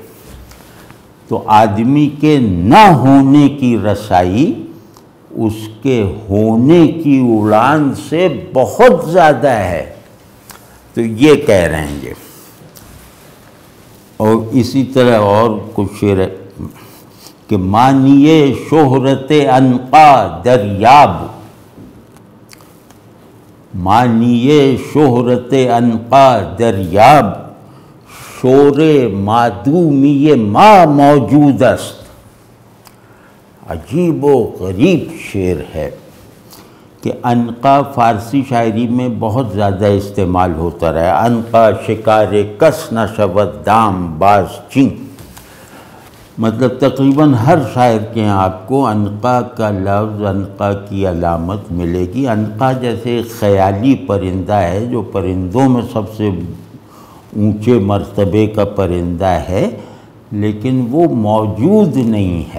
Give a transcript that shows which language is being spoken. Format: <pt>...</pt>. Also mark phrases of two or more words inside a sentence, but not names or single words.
<ur>تو آدمی کے نہ ہونے کی رسائی اس کے ہونے کی اڑان سے بہت زیادہ ہے، تو یہ کہہ رہے ہیں یہ۔ اور اسی طرح اور کچھ شعر ہے کہ</ur> <fa>مانیے شہرت عنقا دریاب، مانیے شہرت عنقا دریاب، شور معدومی ما موجود است۔</fa> <ur>عجیب و غریب شعر ہے کہ عنقا فارسی شاعری میں بہت زیادہ استعمال ہوتا رہا۔</ur> <fa>عنقا شکار کس نہ شود دام باز چین،</fa> <ur>مطلب تقریباً ہر شاعر کے یہاں آپ کو عنقا کا لفظ، عنقا کی علامت ملے گی۔ عنقا جیسے ایک خیالی پرندہ ہے جو پرندوں میں سب سے اونچے مرتبے کا پرندہ ہے، لیکن وہ موجود نہیں ہے۔</ur>